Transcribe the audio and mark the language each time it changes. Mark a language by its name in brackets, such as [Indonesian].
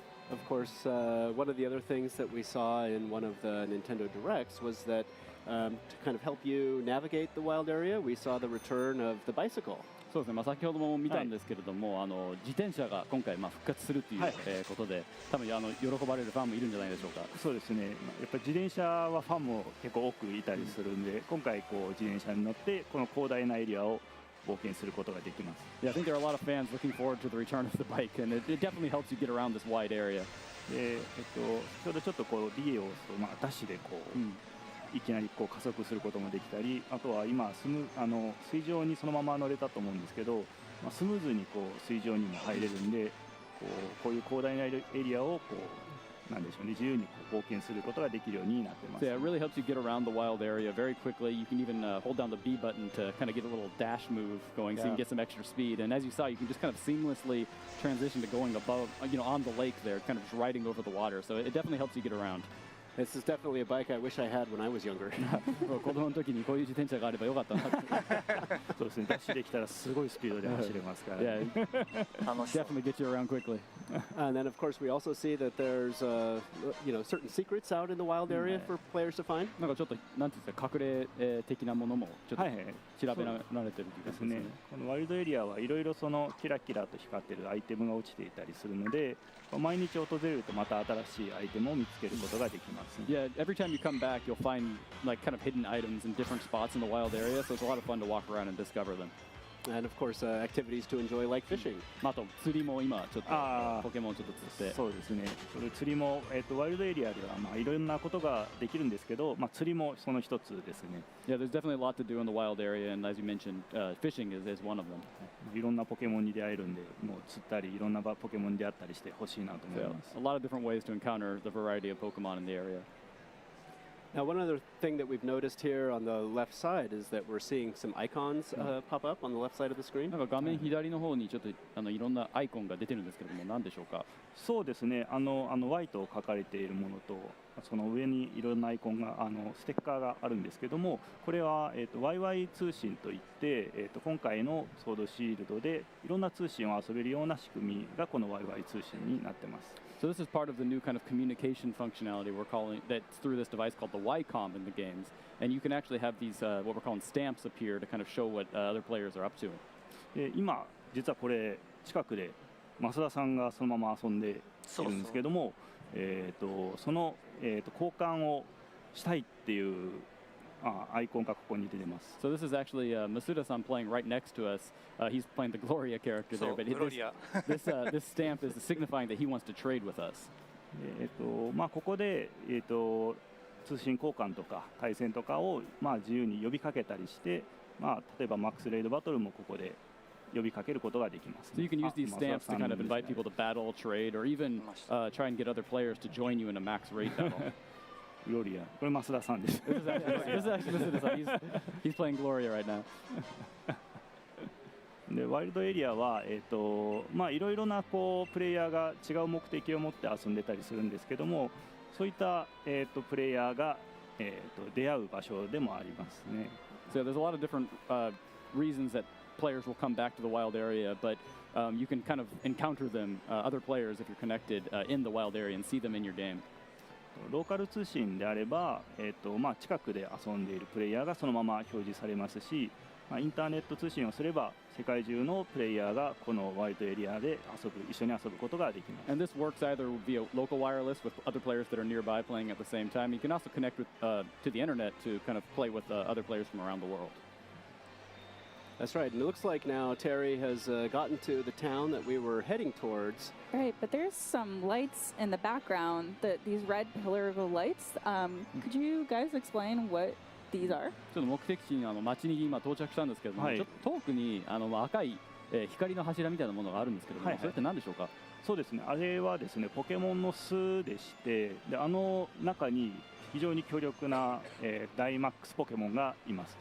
[English] Of course, one of the other things that we saw in one of the Nintendo Directs was that to kind of help you navigate the wild area, we saw the return of the bicycle. [Japanese] そうですね、先ほども見たんですけれども、自転車が今回復活するということで、多分喜ばれるファンもいるんじゃないでしょうか。そうですね。やっぱり自転車はファンも結構多くいたりするんで、今回こう自転車に乗ってこの広大なエリアを冒険することができます。 [English] Yeah, I think there are a lot of fans looking forward to the return of the bike, and it definitely helps you get around this wide area. [Japanese] で、先ほどちょっとこうリエをダッシュでこう。いきなりこう加速することもできたり、あとは今水上にそのまま乗れたと思うんですけど、スムーズにこう水上にも入れるんで、こういう広大なエリアをこうなんでしょうね、自由にこう冒険することができるようになってます。 [English] So yeah, it really helps you get around the wild area very quickly. You can even hold down the B button to kind of get a little dash move going, so you can get some extra speed. And as you saw, you can just kind of seamlessly transition to going above, on the lake there, kind of just riding over the water. So it definitely helps you get around. This is definitely a bike I wish I had when I was younger. [Japanese] 子供の時にこういう自転車があればよかったなって。そうですね。ダッシュできたらすごいスピードで走れますから。 [English] Yeah, definitely get you around quickly. And then, of course, we also see that there's certain secrets out in the wild area for players to find. [Japanese] なんかちょっとなんていうんですか、隠れ的なものもちょっと調べられてるというかですね。このワイルドエリアはいろいろそのキラキラと光ってるアイテムが落ちていたりするので、毎日訪れるとまた新しいアイテムを見つけることができます。 [English] Yeah, every time you come back, you'll find kind of hidden items in different spots in the wild area, so it's a lot of fun to walk around and discover them. And of course, activities to enjoy like fishing. [Japanese] あと釣りも今ちょっとあーポケモンちょっと釣って。そうですね。それ釣りも、ワイルドエリアでは、まあ、いろんなことができるんですけど、まあ、釣りもその一つですね。 [English] Yeah, there's definitely a lot to do in the wild area, and as you mentioned, fishing is one of them. [Japanese] いろんなポケモンに出会えるんで、もう釣ったりいろんなポケモンに出会ったりしてほしいなと思い [English] So [Japanese] ます。 [English] a lot of different ways to encounter the variety of Pokemon in the area. Now, one other thing that we've noticed here on the left side is that we're seeing some icons pop up on the left side of the screen. [Japanese] なんか画面左の方にちょっといろんなアイコンが出てるんですけれども、何でしょうか。そうですね。 Y と書かれているものと、その上にいろんなアイコンがステッカーがあるんですけども、これはYY 通信といって、今回のソードシールドでいろんな通信を遊べるような仕組みがこの YY 通信になってます。 [English] So this is part of the new kind of communication functionality we're calling that's through this device called the YCOM in the games, and you can actually have these what we're calling stamps appear to kind of show what other players are up to. [Japanese] 今実はこれ近くで増田さんがそのまま遊んでいるんですけども、その交換をしたいっていうアイコンがここに出てます。 [English] So this is actually Masuda-san playing right next to us. He's playing the Gloria character there, but this stamp is signifying that he wants to trade with us. [Japanese] まあここで通信交換とか対戦とかをまあ自由に呼びかけたりして、まあ例えばマックスレイドバトルもここで呼びかけることができます。 [English] So you can use these stamps to kind of invite people to battle, trade, or even try and get other players to join you in a max raid battle. [Japanese] グロリア、これ増田さんです。 [English] This is actually Masuda-san. He's playing Gloria right now. [Japanese] でワイルドエリアは、まあ、いろいろなこうプレイヤーが違う目的を持って遊んでたりするんですけども、そういった、プレイヤーが、出会う場所でもありますね。 [English] So there's a lot of different reasons that players will come back to the wild area, but you can kind of encounter them, other players, if you're connected in the wild area and see them in your game. [Japanese] ローカル通信であれば、まあ、近くで遊んでいるプレイヤーがそのまま表示されますし、まあ、インターネット通信をすれば世界中のプレイヤーがこのワイルドエリアで一緒に遊ぶことができます。 [English] And this works either via local wireless with other players that are nearby playing at the same time. You can also connect with, to the internet to kind of play with other players from around the world. That's right. And it looks like now Terry has gotten to the town that we were heading towards. Right, but there's some lights in the background, these red pillar lights. Could you guys explain what these are? [Japanese] ちょっと目的地に町に今到着したんですけども、はいちょっと遠くに赤い、光の柱みたいなものがあるんですけども、はいはいそれって何でしょうか。そうですね、あれはですねポケモンの巣でして、で中に非常に強力な、ダイマックスポケモンがいます。